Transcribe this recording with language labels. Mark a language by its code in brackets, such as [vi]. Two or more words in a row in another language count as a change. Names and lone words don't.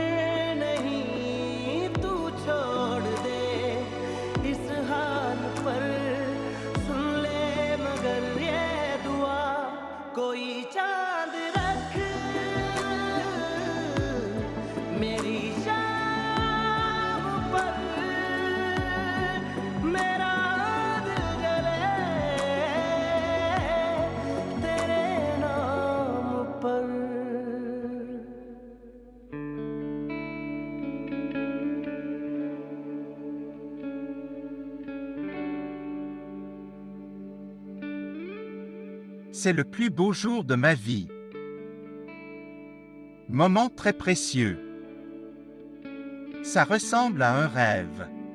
[hi] नहीं तू छोड़ दे इस हाल पर सुन ले मगर ये दुआ कोई चांद रख मेरी शाम पर मेरा दिल जले तेरे नाम पर [fr] C'est le plus beau jour de ma vie. Moment très précieux. Ça ressemble à un rêve.